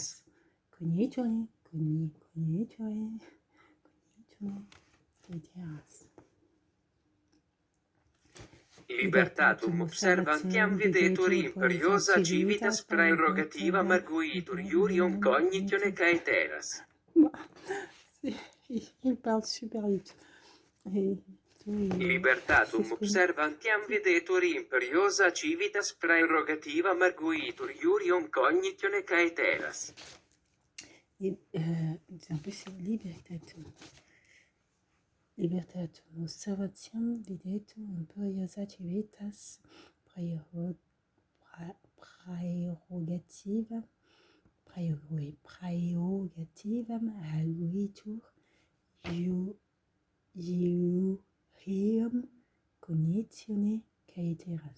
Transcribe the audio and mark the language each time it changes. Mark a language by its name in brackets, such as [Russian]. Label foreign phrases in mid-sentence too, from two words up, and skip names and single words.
[Latin] Cognitione caeteras. Libertatum observantiam videtur imperiosa civitas praerogativa arguitur iurium cognitione caeteras. [French] Il parle super vite. [Latin] Libertatum observantiam videtur imperiosa civitas praerogativa arguitur iurium cognitione caeteras. [French] En plus, c'est libertatum. [Latin] Libertatum observatiam videtur imperiosa civitas praerogativam aguitur iurium cognitione caeteras.